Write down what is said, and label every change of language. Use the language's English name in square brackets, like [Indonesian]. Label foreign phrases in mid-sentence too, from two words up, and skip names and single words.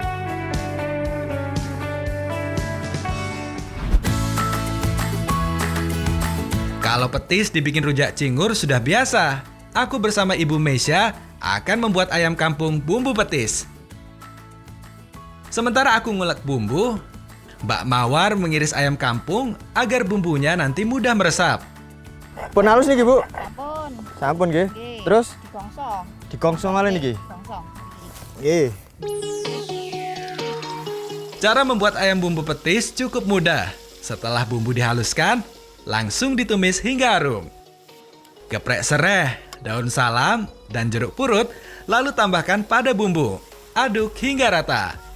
[Indonesian] Kalau petis dibikin rujak cingur sudah biasa. Aku bersama Ibu Mesya akan membuat ayam kampung bumbu petis. Sementara aku ngulek bumbu, Mbak Mawar mengiris ayam kampung agar bumbunya nanti mudah meresap. Pun halus nih Bu? [Javanese] Sampun. Sampun nggih. Nggih. Terus Digongsong. digongsong malih niki. Gongsong. Nggih. [Indonesian] Cara membuat ayam bumbu petis cukup mudah. Setelah bumbu dihaluskan, langsung ditumis hingga harum. Geprek sereh, daun salam, dan jeruk purut, lalu tambahkan pada bumbu. Aduk hingga rata.